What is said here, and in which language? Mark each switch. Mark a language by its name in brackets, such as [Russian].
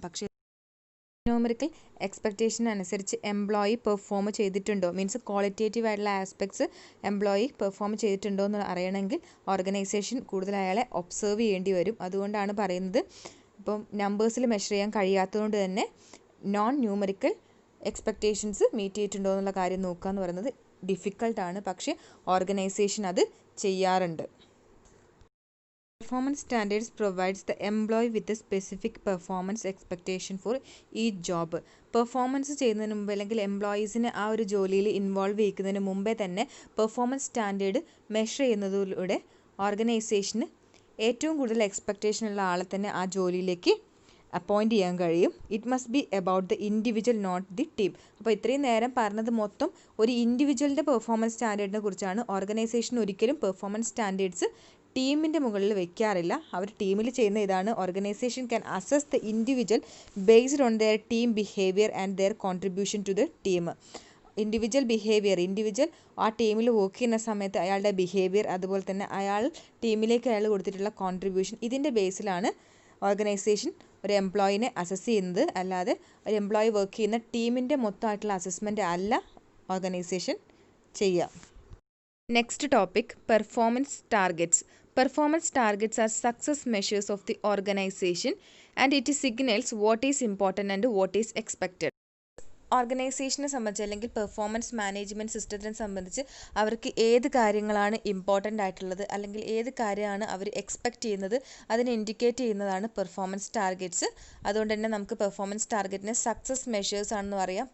[Malayalam] പക്ഷേ numerical expectation അനുസരിച്ച് employee perform ചെയ്തിട്ടുണ്ടോ, മീൻസ് ക്വാളിറ്റേറ്റീവ് ആയിട്ടുള്ള ആസ്പെക്ട്സ് എംപ്ലോയി പെർഫോം ചെയ്തിട്ടുണ്ടോ എന്ന് അറിയണമെങ്കിൽ ഓർഗനൈസേഷൻ കൂടുതൽ അയാളെ ഒബ്സർവ് ചെയ്യേണ്ടി വരും. അതുകൊണ്ടാണ് പറയുന്നത് ഇപ്പം നമ്പേഴ്സിൽ മെഷർ ചെയ്യാൻ കഴിയാത്തതുകൊണ്ട് തന്നെ നോൺ ന്യൂമറിക്കൽ എക്സ്പെക്റ്റേഷൻസ് മീറ്റ് ചെയ്തിട്ടുണ്ടോ എന്നുള്ള കാര്യം നോക്കുക എന്ന് പറയുന്നത് ഡിഫിക്കൾട്ടാണ്. പക്ഷേ ഓർഗനൈസേഷൻ അത് ചെയ്യാറുണ്ട്. [English] Performance standards provides the employee with a specific performance expectation for each job. [Malayalam] Performance ചെയ്യുന്നതിന് മുമ്പ് അല്ലെങ്കിൽ എംപ്ലോയീസിനെ ആ ഒരു ജോലിയിൽ ഇൻവോൾവ് ചെയ്യിക്കുന്നതിന് മുമ്പേ തന്നെ പെർഫോമൻസ് സ്റ്റാൻഡേർഡ് മെഷർ ചെയ്യുന്നതിലൂടെ ഓർഗനൈസേഷന് ഏറ്റവും കൂടുതൽ എക്സ്പെക്റ്റേഷൻ ഉള്ള ആളെ തന്നെ ആ ജോലിയിലേക്ക് അപ്പോയിൻറ്റ് ചെയ്യാൻ കഴിയും. [English] It must be about the individual not the team. [Malayalam] അപ്പോൾ ഇത്രയും നേരം പറഞ്ഞത് മൊത്തം ഒരു ഇൻഡിവിജ്വലിൻ്റെ പെർഫോമൻസ് സ്റ്റാൻഡേർഡിനെ കുറിച്ചാണ്. ഓർഗനൈസേഷൻ ഒരിക്കലും പെർഫോമൻസ് സ്റ്റാൻഡേർഡ്സ് ടീമിൻ്റെ മുകളിൽ വെക്കാറില്ല. അവർ ടീമിൽ ചെയ്യുന്ന ഇതാണ്, [English] Organization can assess the individual based on their team behaviour and their contribution to the team. [Malayalam] Individual behaviour, individual ആ ടീമിൽ വർക്ക് ചെയ്യുന്ന സമയത്ത് അയാളുടെ ബിഹേവിയർ, അതുപോലെ തന്നെ ടീമിലേക്ക് അയാൾ കൊടുത്തിട്ടുള്ള കോൺട്രിബ്യൂഷൻ, ഇതിൻ്റെ ബേസിലാണ് ഓർഗനൈസേഷൻ ഒരു എംപ്ലോയിനെ അസസ് ചെയ്യുന്നത്. അല്ലാതെ ഒരു എംപ്ലോയി വർക്ക് ചെയ്യുന്ന ടീമിൻ്റെ മൊത്തമായിട്ടുള്ള അസസ്മെൻ്റ് അല്ല ഓർഗനൈസേഷൻ ചെയ്യുക. [English] Next topic performance targets. Performance targets are success measures of the organization and it signals what is important and what is expected. [Malayalam] ഓർഗനൈസേഷനെ സംബന്ധിച്ച് അല്ലെങ്കിൽ പെർഫോമൻസ് മാനേജ്മെൻറ്റ് സിസ്റ്റത്തിനെ സംബന്ധിച്ച് അവർക്ക് ഏത് കാര്യങ്ങളാണ് ഇമ്പോർട്ടൻ്റ് ആയിട്ടുള്ളത് അല്ലെങ്കിൽ ഏത് കാര്യമാണ് അവർ എക്സ്പെക്റ്റ് ചെയ്യുന്നത് അതിനെ ഇൻഡിക്കേറ്റ് ചെയ്യുന്നതാണ് പെർഫോമൻസ് ടാർഗറ്റ്സ്. അതുകൊണ്ട് തന്നെ നമുക്ക് പെർഫോമൻസ് ടാർഗറ്റിനെ സക്സസ് മെഷേഴ്സ് ആണെന്ന് പറയാം.